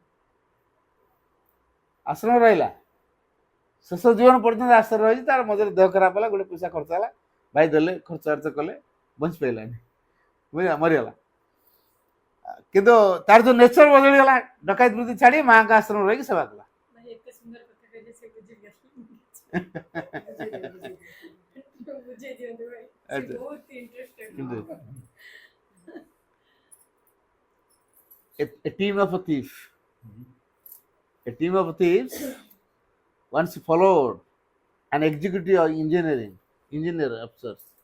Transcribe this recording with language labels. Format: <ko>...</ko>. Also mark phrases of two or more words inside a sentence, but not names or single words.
<or>ଆଶ୍ରମ ରହିଲା ଶେଷ ଜୀବନ ପର୍ଯ୍ୟନ୍ତ ଆଶ୍ରମ ରହିଛି ତାର ମଝିରେ ଦେହ ଖରାପ ହେଲା ଗୋଟେ ପଇସା ଖର୍ଚ୍ଚ ହେଲା ଭାଇ ଦେଲେ ଖର୍ଚ୍ଚ ବାର୍ଚ୍ଚ କଲେ ବଞ୍ଚି ପାରିଲାନି ବୁଝିଲା ମରିଗଲା କିନ୍ତୁ ତାର ଯୋଉ ନେଚର ବଦଳିଗଲା ଡକାୟତ ବୃତ୍ତି ଛାଡ଼ି ମାଆଙ୍କ ଆଶ୍ରମ ରହିକି ସେବା କଲା</or> <en>A team of thieves. A team of thieves once followed an executive of engineer officers.</en>